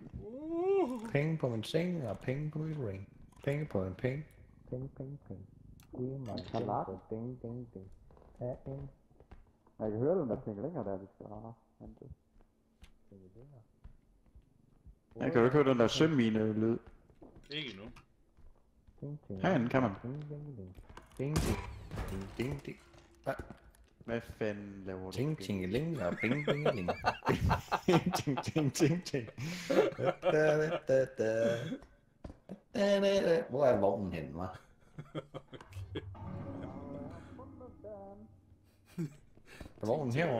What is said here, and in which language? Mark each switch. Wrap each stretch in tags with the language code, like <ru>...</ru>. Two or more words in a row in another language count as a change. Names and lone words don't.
<da>Ping på min seng, og ping på min ring. Ping på en ping. Ping, ping, ping. Det er mig. Ding, ding, ding. Ja, en. Jeg kan høre den der ting længere der, vi skal have hentet. Jeg kan jo ikke høre den der sømmine-lyd. Ikke nu. Ding, ding. Herinde kan man. Ding, ding, ding. Ding, ding. Ding, ding, ding. Hvad fanden laver du? Ting, tingeling, og bing, bing, bing. Ting, ting, ting, ting. Da, da, da, da. Da, da, da. Hvor er vognen henne, hva'? Er vognen herovre?</da>